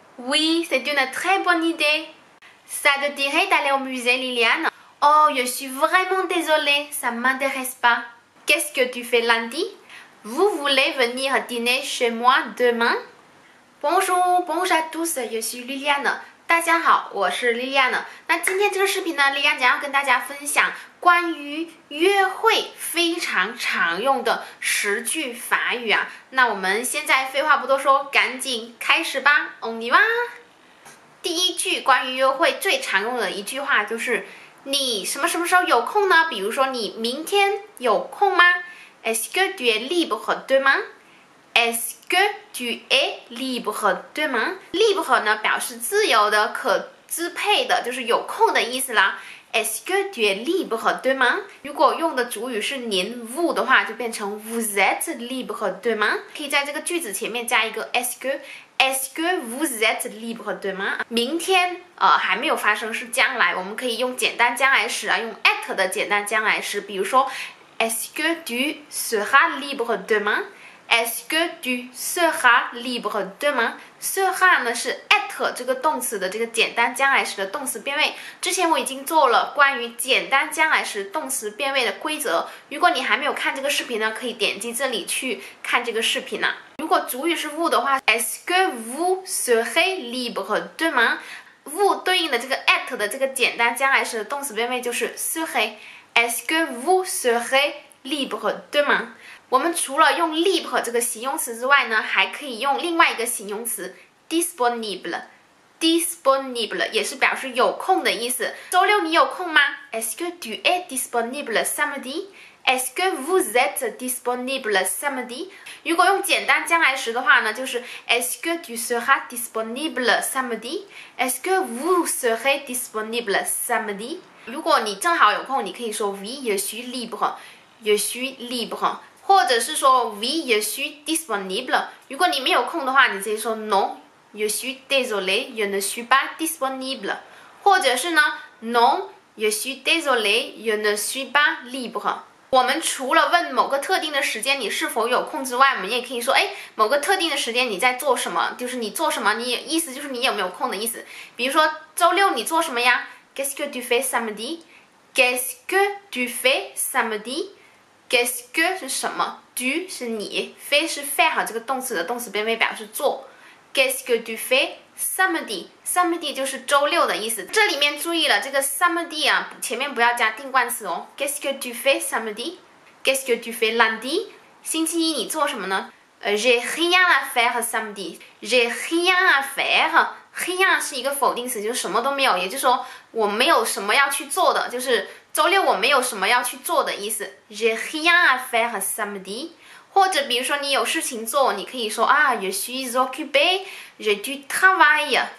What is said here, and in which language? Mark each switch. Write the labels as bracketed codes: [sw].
[fr] Oui, c'est une très bonne idée. Ça te dirait d'aller au musée, Liliane? Oh, je suis vraiment désolée, ça ne m'intéresse pas. Qu'est-ce que tu fais lundi? Vous voulez venir dîner chez moi demain? Bonjour, bonjour à tous, je suis Liliane。 [zh] 大家好，我是 Liliane。那今天这个视频呢，Liliane将要跟大家分享关于约会非常常用的10句法语啊。那我们现在废话不多说，赶紧开始吧 ， [fr] On y va！ [zh] 第一句关于约会最常用的一句话就是你什么时候有空呢？比如说你明天有空吗 [fr] ？Est-ce que tu es libre demain？ Est-ce que tu es libre demain？ [zh] Libre 呢表示自由的、可支配的，就是有空的意思啦。 [fr] Est-ce que tu es libre demain？ [zh] 如果用的主语是您 vous 的话，就变成 [fr] vous êtes libre demain。 [zh] 可以在这个句子前面加一个 est-ce que。 [fr] Est-ce que vous êtes libre demain？ [zh] 明天还没有发生，是将来，我们可以用简单将来时啊，用 être 的简单将来时，比如说 [fr] Est-ce que tu seras libre demain？ [zh] Est-ce que tu seras libre demain？ sera 呢是 être 这个动词的这个简单将来时的动词变位。之前我已经做了关于简单将来时动词变位的规则。如果你还没有看这个视频呢，可以点击这里去看这个视频呢。如果主语是 vous 的话 ， [fr] Est-ce que vous serez libre demain？ [zh] vous 对应的这个 être 的这个简单将来时的动词变位就是 serai。Est-ce que vous serez libre demain？我们除了用 libre 这个形容词之外呢，还可以用另外一个形容词 disponible。disponible 也是表示有空的意思。周六你有空吗 [fr] ？Est-ce que tu es disponible samedi？Est-ce que vous êtes disponible samedi？ [zh] 如果用简单将来时的话呢，就是 [fr] Est-ce que tu seras disponible samedi？Est-ce que vous serez disponible samedi？ [zh] 如果你正好有空，你可以说 [fr] Oui, je suis libre。 [zh] Je suis libre。或者是说 [fr] Oui, je suis disponible。 [zh] 如果你没有空的话，你直接说 [fr] Non, je suis désolé, je ne suis pas disponible。或者是呢 Non, je suis désolé, je ne suis pas libre。 [zh] 我们除了问某个特定的时间你是否有空之外，我们也可以说，某个特定的时间你在做什么，就是你做什么，你意思就是你有没有空的意思。比如说周六你做什么呀 ？ [fr] Qu'est-ce que tu fais samedi？ [zh] Qu'est-ce que tu fais samedi？Qu'est-ce que 是什么 ？du 是你 ，fais 是 faire 这个动词的动词变位，表示做。 [fr] Qu'est-ce que tu fais samedi？samedi [zh] 就是周六的意思。这里面注意了，这个 samedi 啊，前面不要加定冠词哦。 [fr] Qu'est-ce que tu fais samedi？Qu'est-ce que tu fais lundi？ [zh] 星期一你做什么呢？ [fr] J'ai rien à faire samedi。 J'ai rien à faire。 [zh] rien 是一个否定词，就是什么都没有，也就是说我没有什么要去做的，就是周六我没有什么要去做的意思。 [fr] J'ai rien à faire samedi。 [zh] 或者比如说你有事情做，你可以说啊 [fr] Je suis occupé，je du travail。